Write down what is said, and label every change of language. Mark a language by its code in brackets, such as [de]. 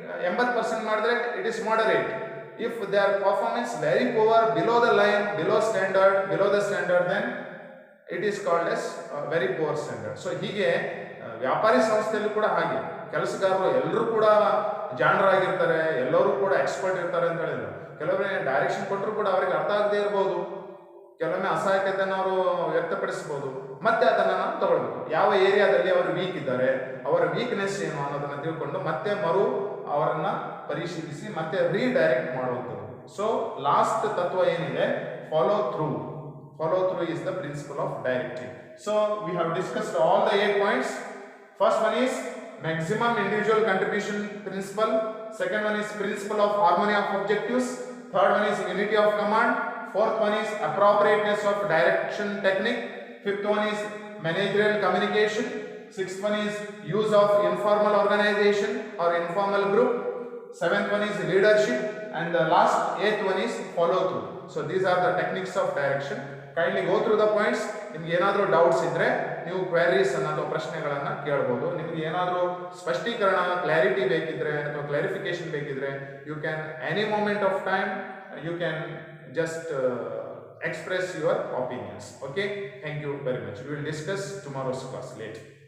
[kn] 80% ಮಾಡಿದ್ರೆ [en] it is moderate. If their performance very poor, below the line, below the standard, then it is called as very poor standard. [kn] So ಹೀಗೆ ವ್ಯಾಪಾರಿ ಸಂಸ್ಥೆಯಲ್ಲೂ ಕೂಡ ಹಾಗೆ ಕೆಲಸಗಾರರು ಎಲ್ಲರೂ ಕೂಡ ಜಾಣರಾಗಿರ್ತಾರೆ, ಎಲ್ಲರೂ ಕೂಡ ಎಕ್ಸ್ಪರ್ಟ್ ಇರ್ತಾರೆ ಅಂತ ಹೇಳಿದ್ರು. ಕೆಲವೊಮ್ಮೆ ಡೈರೆಕ್ಷನ್ ಕೊಟ್ಟರು ಕೂಡ ಅವರಿಗೆ ಅರ್ಥ ಆಗದೆ ಇರಬಹುದು, ಕೆಲವೊಮ್ಮೆ ಅಸಹಾಯಕತೆಯನ್ನು ಅವರು ವ್ಯಕ್ತಪಡಿಸಬಹುದು. ಮತ್ತೆ ಅದನ್ನು ನಾವು ತಗೊಳ್ಬೇಕು. ಯಾವ ಏರಿಯಾದಲ್ಲಿ ಅವರು ವೀಕ್ ಇದ್ದಾರೆ, ಅವರ ವೀಕ್ನೆಸ್ ಏನು ಅನ್ನೋದನ್ನ ತಿಳ್ಕೊಂಡು ಮತ್ತೆ ಅವರನ್ನ ಪರಿಶೀಲಿಸಿ ಮತ್ತೆ ರೀಡೈರೆಕ್ಟ್ ಮಾಡುವಂಥದ್ದು. [en] so last [kn] ತತ್ವ ಏನಿದೆ, [en] Follow through is the principle of directing. So we have discussed all the 8 points. First one is maximum individual contribution principle. Second one is principle of harmony of objectives. Third one is unity of command. Fourth one is appropriateness of direction technique. Fifth one is managerial communication. Sixth one is use of informal organization or informal group. Seventh one is leadership, and the last eighth one is follow through. So these are the techniques of direction. Kindly go through the points. [kn] ನಿಮಗೆ ಏನಾದರೂ doubts ಇದ್ರೆ ನೀವು queries ಅಥವಾ ಪ್ರಶ್ನೆಗಳನ್ನು ಕೇಳಬಹುದು. ನಿಮಗೆ ಏನಾದರೂ ಸ್ಪಷ್ಟೀಕರಣ ಕ್ಲಾರಿಟಿ ಬೇಕಿದ್ರೆ ಅಥವಾ ಕ್ಲಾರಿಫಿಕೇಶನ್ ಬೇಕಿದ್ರೆ [en] You can any moment of time you can just express your opinions. Okay, thank you very much. We will discuss tomorrow's class later.